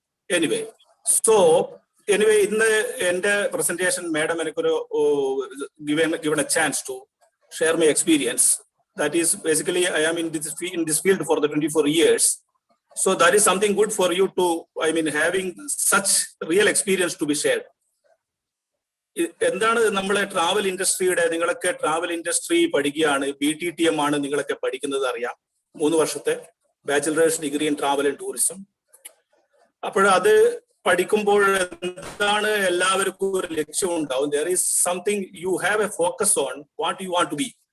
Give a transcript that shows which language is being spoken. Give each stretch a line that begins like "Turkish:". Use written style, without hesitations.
English: Anyway, so in the presentation, madam, given a chance to share my experience. That is basically I am in this field for the 24 years. So that is something good for you to, having such real experience to be shared.
Malayalam: എന്താണ് നമ്മളെ travel ഇൻഡസ്ട്രിയുടെ നിങ്ങളൊക്കെ travel industry പഠിക്കുകയാണ് BTTM ആണ് നിങ്ങളൊക്കെ പഠിക്കുന്നത് അറിയാം 3 വർഷത്തെ
English: Bachelor's degree in travel and tourism.
Malayalam: അപ്പോൾ അത് പഠിക്കുമ്പോൾ എന്താണ് എല്ലാവർക്കും ഒരു ലക്ഷ്യം ഉണ്ടാവും.
English: There is something you have a focus on what you want to be.